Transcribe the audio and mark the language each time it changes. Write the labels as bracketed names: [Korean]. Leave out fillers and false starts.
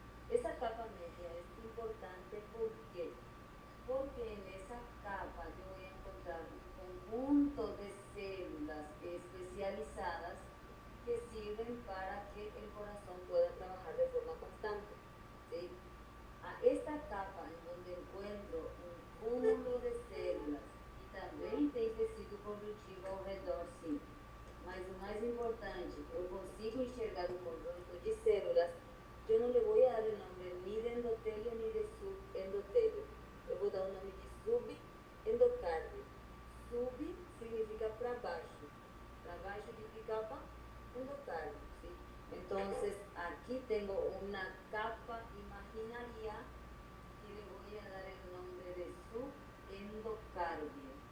[Spanish] Esa capa media es importante porque en esa capa yo voy a encontrar un conjunto de células especializadas que sirven para que el corazón pueda trabajar de forma constante, ¿sí? A esta capa en donde encuentro un cúmulo de células y también [Portuguese] tem tecido conjuntivo ao redor, sim. Mas o mais importante, eu consigo enxergar um conjunto de células. Eu não [Spanish] le voy a dar [Portuguese] o nome [Spanish] ni de endotelio ni de subendotelio. [Portuguese] Eu vou dar o nome de subendocardio. Sub significa para baixo. Para baixo de que capa? Endocardio, [Spanish] ¿sí? Entonces, aquí tengo una capa imaginaria que le voy a dar el nombre de subendocardio.